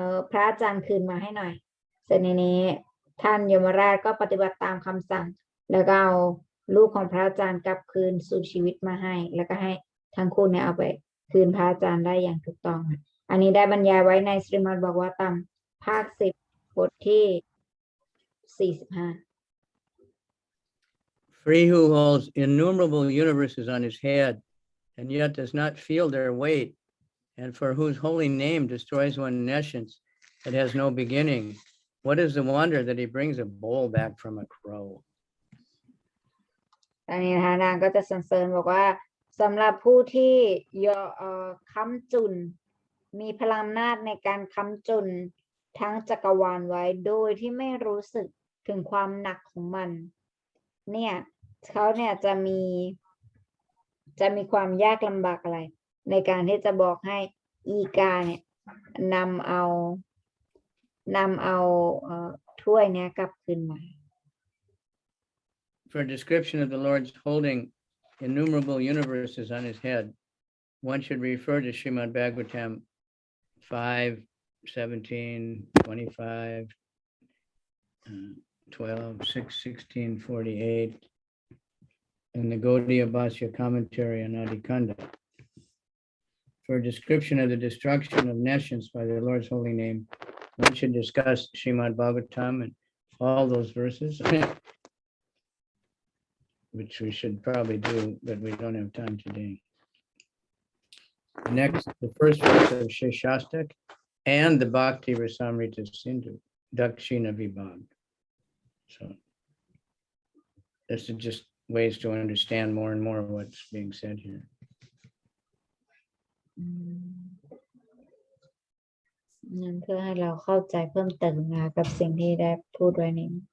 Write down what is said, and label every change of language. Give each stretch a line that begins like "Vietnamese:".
Thai: พระอาจารย์คืนมาให้หน่อยเสร็จในนี้ท่านยมราชก็ปฏิบัติตามคำสั่งแล้วก็เอาลูกของพระอาจารย์กลับคืนสู่ชีวิตมาให้แล้วก็ให้ทั้งคู่เนี่ยเอาไปคืนพระอาจารย์ได้อย่างถูกต้องอันนี้ได้บรรยายไว้ในสริมัดบอกว่าตามภาค10บทที่45
English: For he who holds innumerable universes on his head and yet does not feel their weight, and for whose holy name destroys one nescience that has no beginning, what is the wonder that he brings a bowl back from a crow?
Thai: อันนี้นะคะนางก็จะสรรเสริญบอกว่าสำหรับผู้ที่ค้ำจุนมีพลังอำนาจในการค้ำจุนทั้งจักรวาลไว้โดยที่ไม่รู้สึกถึงความหนักของมันเนี่ยเขาเนี่ยจะมีความยากลำบากอะไรในการที่จะบอกให้อีกาเนี่ยนำเอาถ้วยเนี่ยกลับคืนมา
English: For a description of the Lord's holding innumerable universes on his head, one should refer to Srimad Bhagavatam 5, 17, 25, 12, 6, 16, 48, and the Gaudiya Bhashya commentary on Adhikanda. For a description of the destruction of nescience by the Lord's holy name, one should discuss Srimad Bhagavatam and all those verses, which we should probably do, but we don't have time today. Next, the first verse of Sheshastak and the Bhakti Rasamrita Sindhu, Dakshina Vibhag. So this is just ways to understand more and more of what's being said here.
Thai: นั่นเพื่อให้เราเข้าใจเพิ่มเติมนะกับสิ่งที่ได้พูดไว้นี้